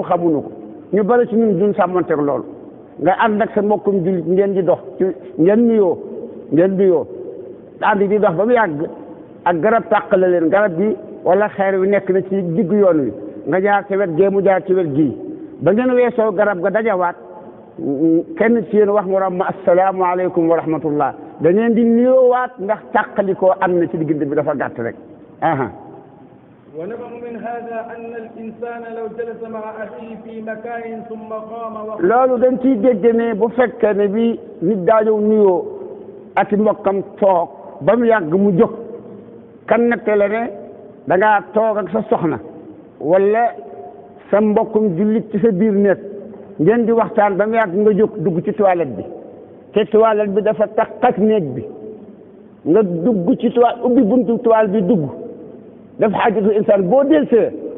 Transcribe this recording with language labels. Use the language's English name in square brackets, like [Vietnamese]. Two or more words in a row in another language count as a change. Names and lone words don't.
[Wolof] xamuñu ko ñu bari ci ñun duñ sàmmanteeg loolu nga ànd ak sa mbokkum jullit ngeen di dox ci ngeen nuyoo ànd di dox ba mu yàgg ak garab tàqale leen garab bi wala xeer wi nekk na ci diggu yoon wi nga jaar ci wet gee mu jaar ci wet gii ba ngeen weesoo garab ga dajawaat kenn ci yéen wax morom ma [Arabic] السلام عليكم ورحمة الله [Wolof] da ngeen di nuyoowaat ndax tàqalikoo am na ci diggante bi dafa gàtt rek [Arabic] ونفهم من هذا أن الإنسان لو جلس مع أخيه في مكان ثم قام [Wolof] loolu dañ ciy dégg ne bu fekkee ne bi nit daa ñëw nuyoo ak mbokkam toog ba mu yàgg mu jóg kan nette la ne da ngaa toog ak sa soxna wala sa mbokkum jullit ci sa biir nekk ngeen di waxtaan ba mu yàgg nga jóg dugg ci toilette bi te toilette bi dafa tax ak néeg bi nga dugg ci toilette ubbi buntu toilette bi dugg daf [Arabic] حاجة الإنسان [Wolof] boo delsee